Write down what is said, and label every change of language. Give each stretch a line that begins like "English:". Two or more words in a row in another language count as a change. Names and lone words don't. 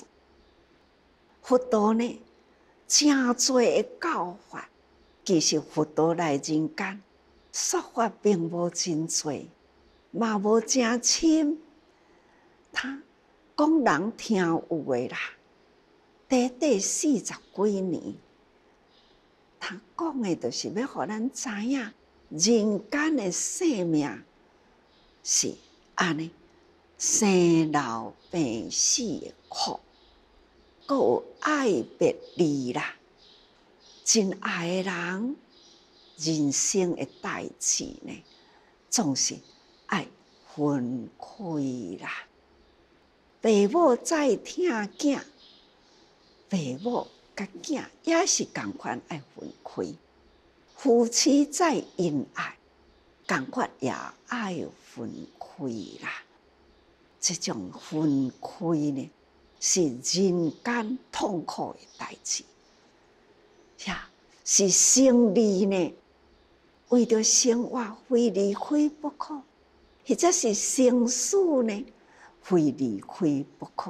Min Nan Chinese: 佛陀呢，真多的教法，其实佛陀来人间说法并无真多，嘛无真深。他讲人听有诶啦，短短40几年，他讲诶就是要互咱知影，人间诶生命是安尼，生老病死诶苦，阁有爱别离啦，真爱诶人，人生诶代志呢，总是爱分开啦。父母再疼囝，父母甲囝也是同款爱分开；夫妻再恩爱，同款也爱分开啦。这种分开呢，是人间痛苦的代志，是生离呢，为着生活非离开不可；或者是生死呢，非离开不可。